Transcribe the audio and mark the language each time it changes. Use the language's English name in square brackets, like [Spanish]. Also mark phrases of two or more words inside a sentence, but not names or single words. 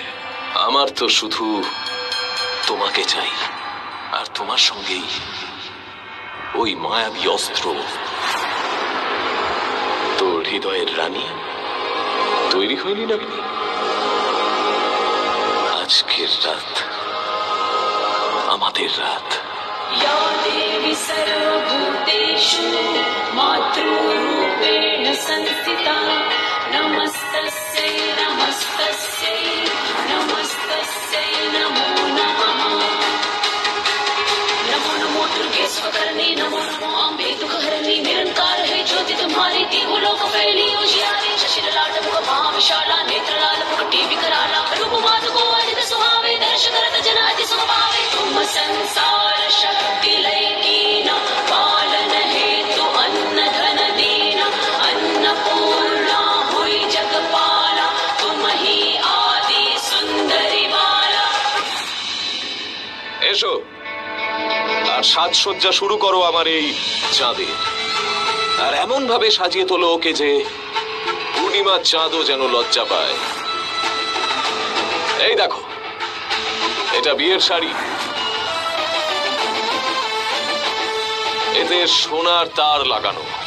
[Bangla] আমার তো শুধু তোমাকে চাই, আর তোমার সঙ্গেই ওই মায়াবী অস্ত্র। তোর হৃদয়ের রানী তৈরি হয়নি নাকি? আজকের রাত আমাদের রাত। [Sanskrit] या देवी सर्वभूतेषु मातृरूपेण संस्थिता नमस्तस्यै नमस्तस्यै नमस्तस्यै नमो नमः [Hindi] नमो नमो दुर्गे स्वकर्णे नमो नमो अम्बे दुःखहरणे निरंकार है ज्योति तुम्हारी तीव्र लोक फैली उजियारी शशि ललाट मुख महाविशाला नेत्र लाल मुकुटी विकराला रूप माधु को अजित सुहावे दर्श करत जन अति सुभावे तुम संसार शक्ति लय कीना पालन हेतु अन्न धन दीना अन्नपूर्णा हुई जगपाला तुम ही आदि सुंदरी बाला। [Bangla] এসো আর সাজসজ্জা শুরু করো আমার এই চাঁদের। আর এমন ভাবে সাজিয়ে তোলো ওকে যে পূর্ণিমার চাঁদও যেন লজ্জা পায়। এই দেখো, এটা বিয়ের শাড়ি, এতে সোনার তার লাগানো।